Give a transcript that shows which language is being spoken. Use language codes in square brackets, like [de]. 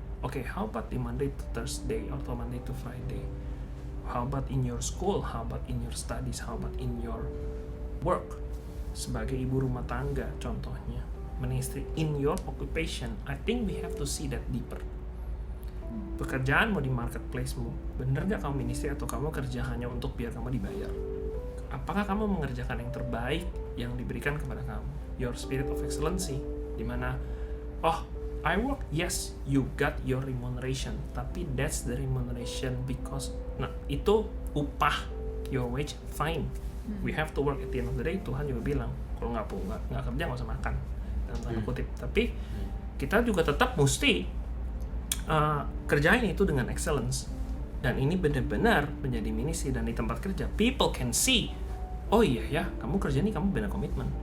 [en] Okay, how about the Monday to Thursday atau Monday to Friday? How about in your school? How about in your studies? How about in your work? [id] Sebagai ibu rumah tangga contohnya, [en] ministry in your occupation, I think we have to see that deeper. [id] Pekerjaanmu di marketplace-mu, bener gak kamu ministry atau kamu kerja hanya untuk biar kamu dibayar? Apakah kamu mengerjakan yang terbaik yang diberikan kepada kamu? [en] Your spirit of excellency, dimana I work, yes, you got your remuneration, tapi that's the remuneration because, [id] itu upah, [en] your wage, fine. We have to work at the end of the day. [id] Tuhan juga bilang, kalau nggak kerja nggak usah makan, dalam tanda kutip. Tapi kita juga tetap mesti kerjain itu dengan excellence. Dan ini benar-benar menjadi ministry, dan di tempat kerja, [en] people can see, [id] oh iya ya, kamu kerja nih, kamu benar komitmen.